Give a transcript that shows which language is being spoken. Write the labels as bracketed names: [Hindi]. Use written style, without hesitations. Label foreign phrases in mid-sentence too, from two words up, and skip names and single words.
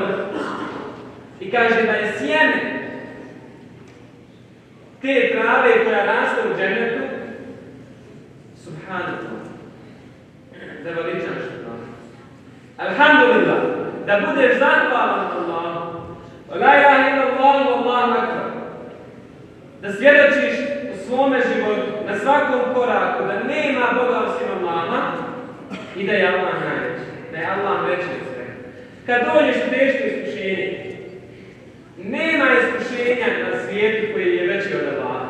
[Bosnian] I kaže da je sjeme te trave koja raste u džennetu, subhanallah, da veličan što. Alhamdulillah, da budeš zahvalan Allahu, [Arabic] لا إله إلا الله، الله أكبر, [Bosnian] da svjedočiš u svome životu, na svakom koraku, da nema Boga osim Allaha i da je Allah najveći, da je Allah veći od svega. Kad dođeš u teško iskušenje, nema iskušenja na svijetu koji je veći od Allaha.